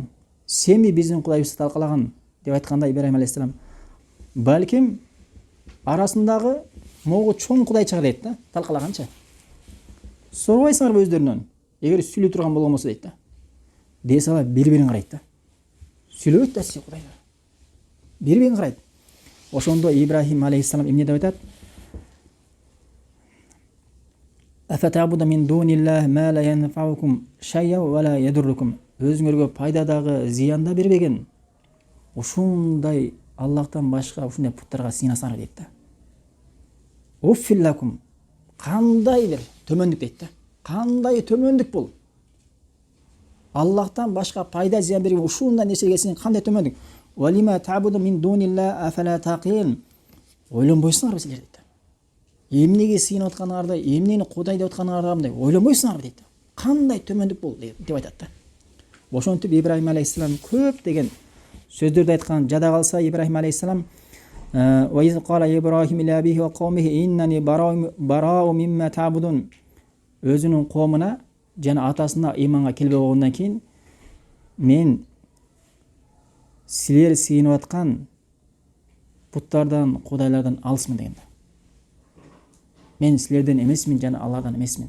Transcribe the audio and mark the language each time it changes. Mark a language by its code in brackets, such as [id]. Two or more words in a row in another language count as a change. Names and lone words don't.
[ky] Сенби биздин Кудайыбызды талкалаган деп айтканда Ибрахим алейхиссалам, балким арасындагы могу чоң Кудай чыгар дейт да, талкалаганча. Сорбойсуңарбы өздөрүнөн? Эгер сүйлөй турган болгон болсо дейт да. Десе алар бири-бирин карайт да. Сүйлөбөйт да сиз Кудайлар. Бири-бирин карайт. Ошондо Ибрахим алейхиссалам эмне деп айтат? [ar] أفتعبدون من دون الله ما لا ينفعكم شيئا ولا يضركم. [ky] Өзүңөргө пайда дагы, зыян да бербеген ушундай Аллахтан башка ушундай буттарга сыйынасыңар дейт да. [ar] أف لكم, [ky] кандай бир төмөндүк дейт да. Кандай төмөндүк бул? Аллахтан башка пайда зыян бербеген ушундай нерсеге сен кандай төмөндүк? [ar] ولما تعبدون من دون الله أفلا تعقلون. [ky] Ойлонбойсуңарбы силер дейт. эмнеге сыйынып атканыңарды, эмнени Кудай деп атканыңарды мындай ойламайсыңарбы дейт. Кандай төмөндүк бул деп айтат да. Ошентип Ибрахим алейхиссалам көп деген сөздөрдү айткан. Жада калса [ar] Ибрахим алейхиссалам وإذ قال إبراهيم لأبيه وقومه إنني براء مما تعبدون, [ky] өзүнүн коомуна жана атасына иманга келбей койгондон кийин мен силер сыйынып аткан буттардан, кудайлардан алысмын деген. Мен силерден эмесмин жана Алладан эмесмин.